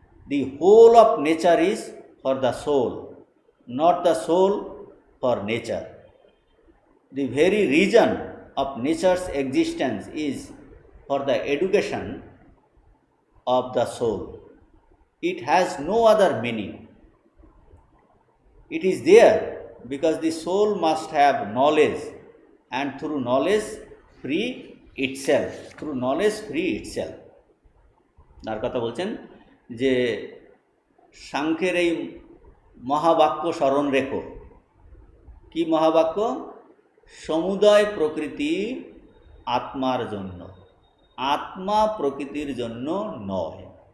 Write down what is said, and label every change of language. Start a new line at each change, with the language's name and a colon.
English: The whole of nature is for the soul, not the soul for nature. The very reason of nature's existence is for the education of the soul. It has no other meaning. It is there because the soul must have knowledge, and through knowledge free itself, through knowledge free itself.
Bangla: তার কথা বলছেন যে সাংখ্যের এই মহাবাক্য স্মরণ রেখো। কি মহাবাক্য? সমুদয় প্রকৃতি আত্মার জন্য, আত্মা প্রকৃতির জন্য নয়।